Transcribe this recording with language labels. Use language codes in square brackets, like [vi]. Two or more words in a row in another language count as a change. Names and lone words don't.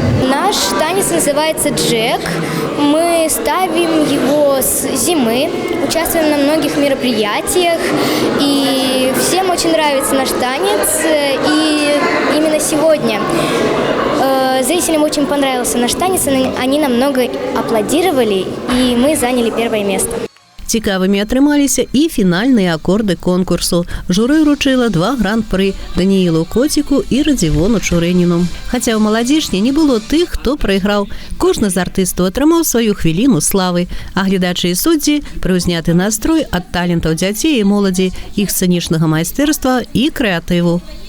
[ru] Наш танец называется «Джек». Мы ставим его с зимы, участвуем на многих мероприятиях, и всем очень нравится наш танец. И именно сегодня зрителям очень понравился наш танец, они нам много аплодировали, и мы заняли первое место. [be] Цікавымі атрымаліся і фінальныя акорды конкурсу. Журы ўручыла 2 гран-пры – Даніілу Коціку і Радзівону Чурэніну. Хаця ў маладзечні не было тых, хто прайграў. Кожны з артыстаў атрымаў сваю хвіліну славы, а гледачы і суддзі прыўзняты настрой ад талентаў дзяцей і моладзі, іх сцэнічнага майстэрства і крэатыву.